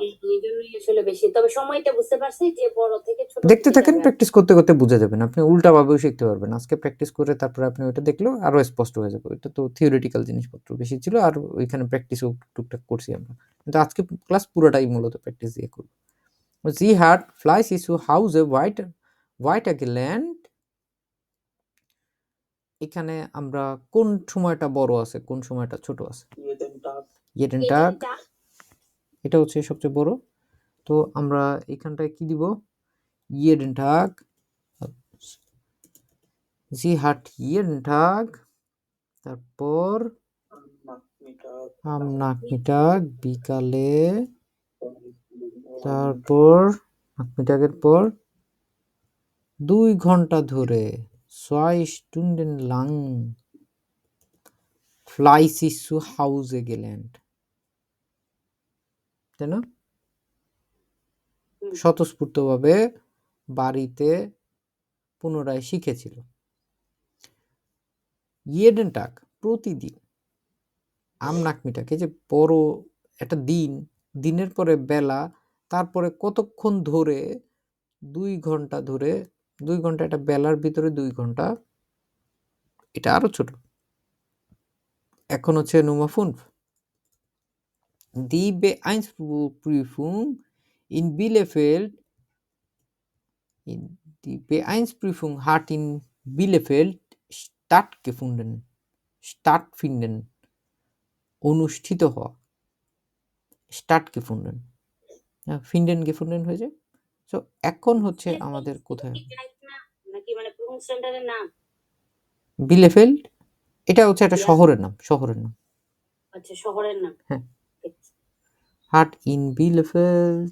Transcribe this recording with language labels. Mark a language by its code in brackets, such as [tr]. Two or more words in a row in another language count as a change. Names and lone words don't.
[bn] এইজন্যই আসলে বেশি, তবে সময়টা বুঝতে পারছি যে বড় থেকে ছোট দেখতে থাকেন, প্র্যাকটিস করতে করতে বুঝে যাবেন। আপনি উল্টাভাবেও শিখতে পারবেন। আজকে প্র্যাকটিস করে তারপরে আপনি ওইটা দেখলেও আরো স্পষ্ট হয়ে যাবে। এটা তো থিওরিটিক্যাল জিনিসপত্র বেশি ছিল, আর ওইখানে প্র্যাকটিসও টুকটাক করছি আমরা। কিন্তু আজকে ক্লাস পুরোটাই মূলত প্র্যাকটিস দিয়ে করব। [de] Sie hat fleißig zu Hause weiter gelernt. [bn] এখানে আমরা কোন সময়টা বড় আছে, কোন সময়টা ছোট আছে? [de] jeden Tag, [bn] এটা হচ্ছে সবচেয়ে বড়। তো আমরা এখানটায় কি দিব? [de] jeden Tag. Sie hat jeden Tag, তারপর am Nachmittag, [bn] বিকালে, তারপর nachmittagের পর 2 ঘন্টা ধরে [de] 2 Stunden lang fleißig zu Hause gelernt. [bn] তাই না? স্বতঃস্ফূর্তভাবে বাড়িতে পুনরায় শিখেছিল। [de] jeden Tag, [bn] প্রতিদিন। [de] am Nachmittag, [bn] এই যে বড় একটা দিন, দিনের পরে বেলা, তারপরে কতক্ষণ ধরে 2 ঘন্টা ধরে, 2 ঘন্টা এটা বেলার ভিতরে 2 ঘন্টা, এটা আরো ছোট। [de] এখন হচ্ছে Nummer 5. Die B1-Prüfung in Bielefeld, die B1-Prüfung hat in Bielefeld stattfinden, [bn] অনুষ্ঠিত হওয়া, [de] stattgefunden, finden gefunden [bn] হয়ে যায়। তো এখন হচ্ছে আমাদের কোথায় নাকি মানে প্রফেশনালের নাম? বিলেফেল্ড, এটা হচ্ছে একটা [en] Yes. [bn] শহরের নাম আচ্ছা, শহরের নাম। হ্যাঁ, [de] hat in Bielefeld.